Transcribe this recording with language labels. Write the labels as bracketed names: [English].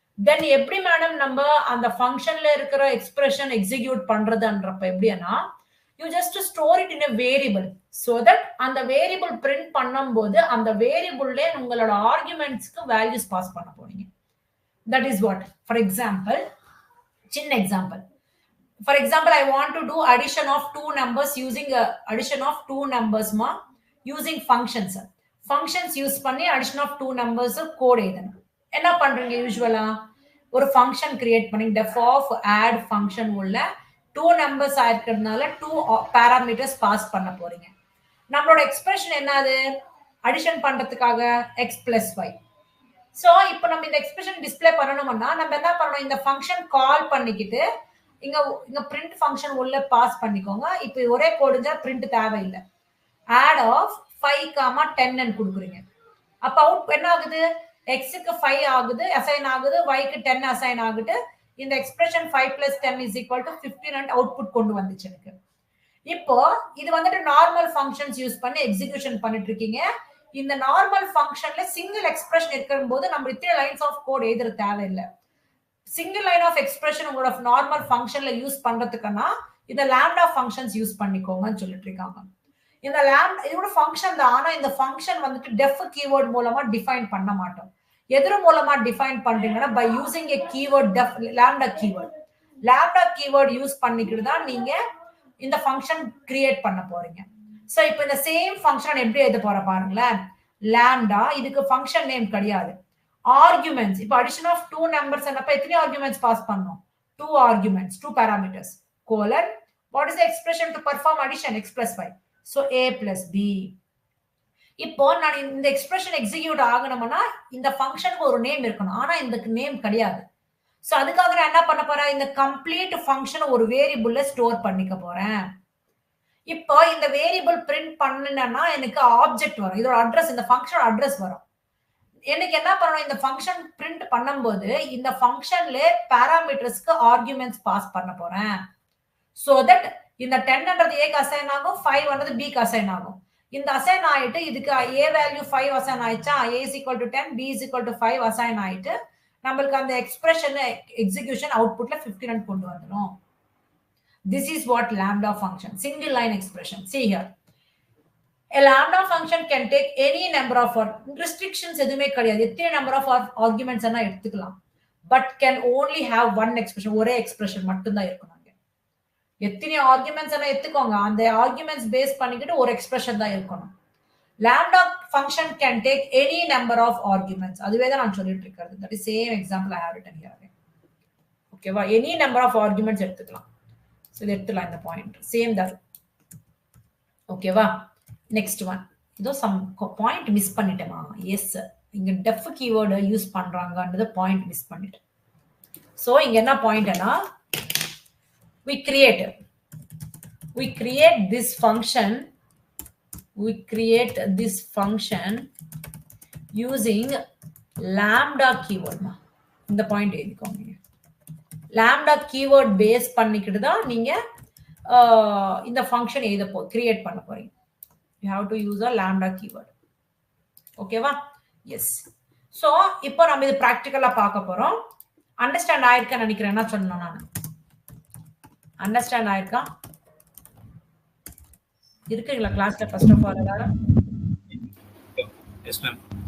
[Tamil] தென் எப்படி மேடம் நம்ம அந்த ஃபங்க்ஷன்ல இருக்கிற எக்ஸ்பிரஷன் எக்ஸிக்யூட் பண்றதுன்றப்ப எப்படின்னா [English] you just store it in a variable so that [Tamil] அந்த வேரியபிள் பிரிண்ட் பண்ணும்போது அந்த வேரியபிள்ல உங்களோட ஆர்குமெண்ட்ஸ்க்கு வேல்யூஸ் பாஸ் பண்ண போறீங்க. [English] That is what. For example, சின்ன example. For example, I want to do addition of two numbers using addition of two numbers ma using functions. [Tamil] Functions use பண்ணி addition of two numbers code எழுதணும். என்ன பண்றீங்க யூசுவலா ஒரு function create பண்ணி def of add function உள்ள two numbers ஆயிருக்கிறதுனால two parameters pass பண்ண போறீங்க. நம்மளோட எக்ஸ்பிரஷன் என்னது, அடிஷன் பண்றதுக்காக x plus y. சோ இப்போ நம்ம இந்த எக்ஸ்பிரஷன் டிஸ்ப்ளே பண்ணணும்னா நம்ம என்ன பண்ணணும், இந்த ஃபங்க்ஷன் கால் பண்ணிக்கிட்டு இங்க print function உள்ள பாஸ் பண்ணிக்கோங்க. இப்போ ஒரே கோடுஞ்சா print தேவையில்லை. add of 5, 10 கொடுக்குறீங்க. அப்ப அவுட் என்ன ஆகுது, x-க்கு 5 ஆகுது அசைன் ஆகுது, y-க்கு 10 அசைன் ஆகுது. இந்த expression 5 plus 10 is equal to 15 and output கொண்டு வந்துச்சு எனக்கு. இப்போ இது வந்துட்டு நார்மல் ஃபங்க்ஷன்ஸ் யூஸ் பண்ணி எக்ஸிகியூஷன் பண்ணிட்டு இருக்கீங்க. இந்த நார்மல் ஃபங்க்ஷன்ல சிங்கிள் எக்ஸ்பிரஷன் இருக்கும்போது நம்ம இத்தனை லைன்ஸ் ஆஃப் கோட் எழுதுற தேவையில்லை. சிங்கிள் லைன் ஆஃப் எக்ஸ்பிரஷன் உங்களோட நார்மல் ஃபங்க்ஷன்ல யூஸ் பண்றதுக்குன்னா இந்த லாம்டா ஃபங்க்ஷன்ஸ் யூஸ் பண்ணிக்கோங்கன்னு சொல்லிட்டு இருக்காங்க. இந்த இதோட ஃபங்க்ஷன் தான். ஆனா இந்த ஃபங்க்ஷன் வந்துட்டு டெஃப் கீவேர்ட் மூலமா டிஃபைன் பண்ண மாட்டோம். எது மூலமா டிஃபைன் பண்றீங்கன்னா by using a keyword def lambda keyword. Lambda keyword use பண்ணிக்கிட்டு தான் நீங்க இந்த ஃபங்க்ஷன் கிரியேட் பண்ண போறீங்க. சோ இப்போ இந்த சேம் ஃபங்க்ஷன் எப்படி எழுத போற பாருங்களேன். லாம்டா இதுக்கு ஃபங்க்ஷன் நேம் கிடையாது. [English] arguments இப்போ addition of two numbers [Tamil] அப்ப எத்தனை arguments பாஸ் பண்ணோம், [English] 2 arguments, 2 parameters, colon what is the expression to perform addition, x plus y, so a plus b. [Tamil] இப்போ நான் இந்த எக்ஸ்பிரஷன் எக்ஸிக்யூட் ஆகணும்னா இந்த ஃபங்க்ஷனுக்கு ஒரு நேம் இருக்கணும். ஆனா இதுக்கு நேம் கிடையாது. சோ அதுக்காக நான் என்ன பண்ண போறேன், இந்த கம்ப்ளீட் ஃபங்க்ஷன் ஒரு வேரியபிள்ல ஸ்டோர் பண்ணிக்க போறேன். இப்போ இந்த வேரியபிள் பிரிண்ட் பண்ணனும்னா எனக்கு ஆப்ஜெக்ட் வரும், இதோட அட்ரஸ், இந்த ஃபங்க்ஷன் அட்ரஸ் வரும். எனக்கு என்ன பண்ணணும், இந்த ஃபங்க்ஷன் பிரிண்ட் பண்ணும்போது இந்த ஃபங்க்ஷன்ல பாராமீட்டர்ஸ்க்கு ஆர்குமெண்ட்ஸ் பாஸ் பண்ண போறேன். சோ தட் இந்த 10ன்றது a க்கு அசைன் ஆகும், 5ன்றது b க்கு அசைன் ஆகும். இந்த அசைன் ஆயிட்டு இதுக்கு a value 5 assign ஆயிச்சா, a is equal to 10, b is equal to 5 assign ஆயிட்டு நமக்கு அந்த எக்ஸ்பிரஷன் எக்ஸிகியூஷன் அவுட்புட்ல 15 கொண்டு வந்துரும். [English] This is what lambda function, single line expression. See here. A lambda function can take any number of restrictions [Tamil] எதுமே கிடையாது. எத்தனை number of arguments எல்லாம் எடுத்துக்கலாம். [English] But can only have one expression, [Tamil] ஒரே expression மட்டும் தான் இருக்கணும். எத்தனை arguments எல்லாம் எடுத்துக்கோங்க, அந்த arguments பேஸ் பண்ணிக்கிட்டு ஒரு expression தான் இருக்கணும். [English] Lambda function can take any number of arguments. [Tamil] அதுவே தான் நான் சொல்லிட்டு இருக்கிறது. [English] That is same example I have written here. [Tamil] ஓகேவா, [English] any number of arguments [Tamil] எடுத்துக்கலாம். So இது எடுத்துக்கலாம் இந்த பாயிண்ட் சேம் தான். ஓகேவா? Next one. ஏதோ சம் பாயிண்ட் மிஸ் பண்ணிட்டேமா? எஸ், இங்க def keyword use பண்றாங்கன்றது point miss பண்ணிட்டேன். சோ இங்க என்ன பாயிண்ட்னா, [English] we create this function using lambda keyword. [Tamil] இந்த பாயிண்ட் எழுதிக்கோங்க. lambda keyword பேஸ் பண்ணிக்கிட்டு தான் நீங்க இந்த ஃபங்க்ஷன் கிரியேட் பண்ண போறீங்க. [English] you have to use a lambda keyword. [Tamil] ஓகேவா? எஸ். சோ இப்போ நம்ம இது பிராக்டிகலா பார்க்க போறோம். அண்டர்ஸ்டாண்ட் ஆயிருக்கேன்னு நினைக்கிறேன். என்ன சொன்னேன் நான்? அண்டர்ஸ்டாண்ட் ஆயிருக்கா? இருக்குங்களா கிளாஸ்ல ஃபர்ஸ்ட் ஆஃப் ஆல் எல்லாரும்? [English] Yes ma'am.